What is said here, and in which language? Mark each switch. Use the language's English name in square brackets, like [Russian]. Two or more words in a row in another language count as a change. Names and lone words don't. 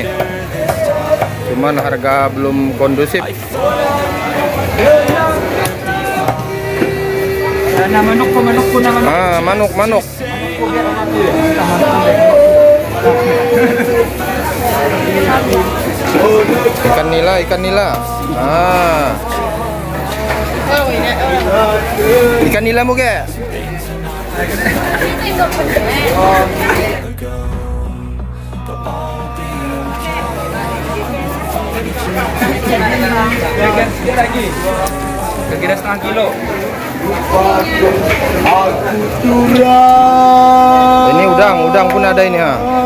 [Malay] Cuman harga belum kondusif. Manuk. Ikan nila. Ikan nila mo ke? Kira setengah kilo. Ini udang pun ada ini ha.